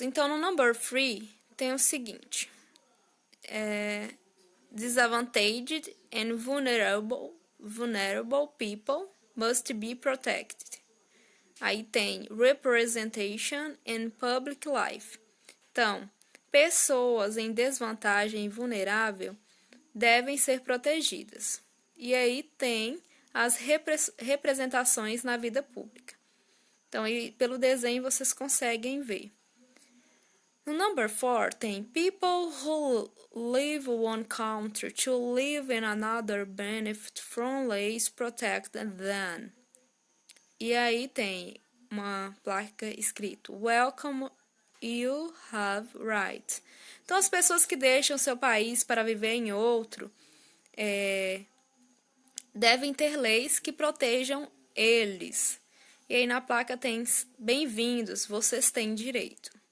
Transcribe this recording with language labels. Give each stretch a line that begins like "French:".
Portuguese: Então, no number 3, tem o seguinte.
English: Disadvantaged and vulnerable people must be protected.
Portuguese: Aí tem
English: representation in public life.
Portuguese: Então, pessoas em desvantagem e vulnerável devem ser protegidas. E aí tem as representações na vida pública. Então, aí, pelo desenho vocês conseguem ver.
English: No number 4 tem people who leave one country to live in another benefit from laws protect them.
Portuguese: E aí tem uma placa escrito
English: Welcome, you have right.
Portuguese: Então, as pessoas que deixam seu país para viver em outro devem ter leis que protejam eles. E aí na placa tem bem-vindos, vocês têm direito.